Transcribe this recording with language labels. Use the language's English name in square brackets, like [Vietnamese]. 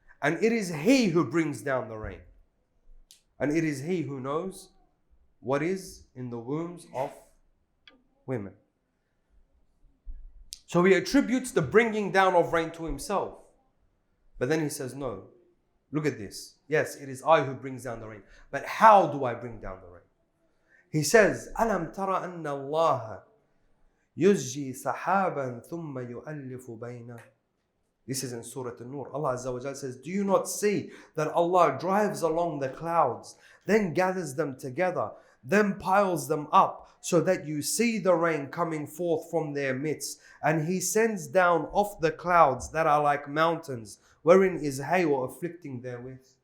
[English] And it is He who brings down the rain. And it is He who knows what is in the wombs of women. So He attributes the bringing down of rain to Himself. But then He says, no, look at this. Yes, it is I who brings down the rain. But how do I bring down the rain? He says, [Arabic] أَلَمْ تَرَ أَنَّ اللَّهَ يُزْجِي سَحَابًا ثُمَّ يُؤَلِّفُ بَيْنَهُ. [English] This is in Surah An-Nur. Allah Azza wa Jal says, do you not see that Allah drives along the clouds, then gathers them together, then piles them up, so that you see the rain coming forth from their midst, and He sends down off the clouds that are like mountains, wherein is hail afflicting therewith.